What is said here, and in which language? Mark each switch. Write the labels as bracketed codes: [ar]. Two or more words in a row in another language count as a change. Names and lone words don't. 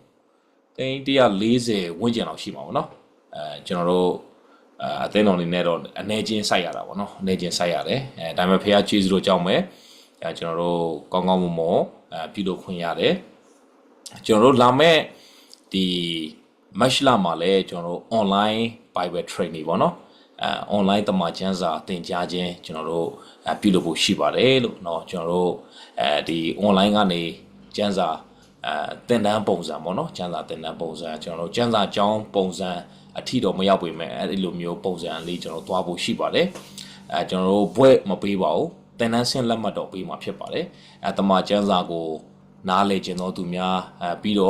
[my] 140 ဝန်းကျင်လောက်ရှိမှာပေါ့နော်ကျွန်တော်တို့အသင်းတော်နေနဲ့တော့အနေချင်းစိုက်ရတာပေါ့နော်အနေချင်းစိုက်ရတယ်ဒါပေမဲ့ဖခင်ကျေးဇူးတော်ကြောင့်ပဲကျွန်တော်တို့ကောင်းကောင်းမွန်မွန်ပြုလုပ်ခွင့်ရတယ်ကျွန်တော်တို့လာမဲ့ဒီမတ်လမှာလည်းကျွန်တော်တို့ [en] online Bible training [my] ပေါ့နော် online တမန်ကျမ်းစာသင်ကြားခြင်းကျွန်တော်တို့ပြုလုပ်ဖို့ရှိပါတယ်လို့เนาะကျွန်တော်တို့ဒီ online ကနေကျမ်းစာသင်တန်းပုံစံပေါ့เนาะကျမ်းစာသင်တန်းပုံစံကျွန်တော်တို့ကျ မ်းစာအကြောင်းပုံစံအထီတော့မရောက်ပေမဲ့အဲ့ဒီလိုမျိုးပုံစံလေးကျွန်တော်တို့သွားဖို့ရှိပါတယ်ကျွန်တော်တို့ဘွဲ့မပေးပါဘူးသတင်နန်းဆင်းလက်မှတ်တော့ပေးမှာဖြစ်ပါတယ်တမန်ကျမ်းစာကိုနားလေခြင်းသောသူများပြီးတော့